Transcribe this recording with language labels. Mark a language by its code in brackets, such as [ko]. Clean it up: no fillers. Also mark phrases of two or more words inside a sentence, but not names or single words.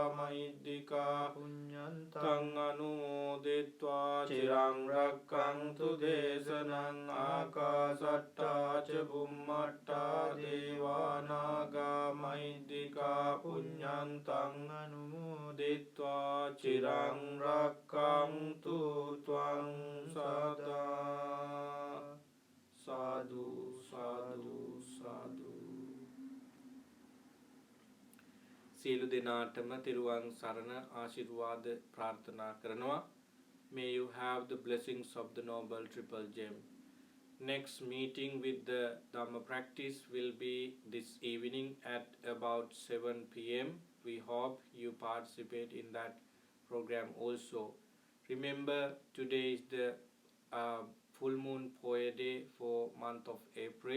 [pi] මහිද්దికා පුඤ්ඤන්තං අනුමෝදිත්වා චිරං රක්ඛන්තු දේශනං ආකාසට්ඨා ච බුම්මට්ඨා දේවානාගා මහිද්దికා පුඤ්ඤන්තං අනුමෝදිත්වා චිරං රක්ඛන්තු ත්වං සදා සාදු සාදු සාදු. [si] සියලු දෙනාටම තිරුවන් සරණ ආශිර්වාද ප්‍රාර්ථනා කරනවා. [en] May you have the blessings of the noble triple gem. Next meeting with the Dhamma practice will be this evening at about 7 p.m. We hope you participate in that program also. Remember, today is the full moon Phoya day for month of April.